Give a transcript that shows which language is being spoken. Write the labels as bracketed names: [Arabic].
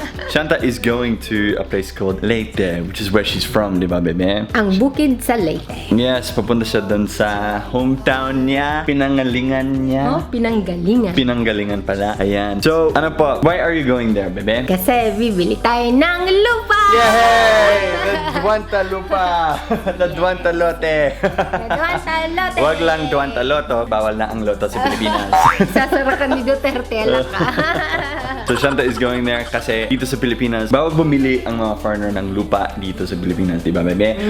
[English] Shanta is going to a place called Leyte, which is where she's from, [Filipino] di ba, Bebe? Ang bukid sa Leyte. Yes, papunta siya doon sa hometown niya, pinangalingan niya. Oh, pinanggalingan. Pinanggalingan pala. Ayan. [English] So, [Filipino] ano po, [English] why are you going there, Bebe? [Filipino] Kasi bibili tayo ng lupa! [English] Yay! The Duanta lupa! The Duanta lote! [Filipino] Duanta lote! Wag lang Duanta loto, bawal na ang loto sa Pilipinas. Sasarakan ni Duterte, ala ka. [English] So, Shanta is going there [Filipino] kasi dito sa Pilipinas, bawal bumili ang mga foreigner ng lupa dito sa Pilipinas, di ba, Bebe?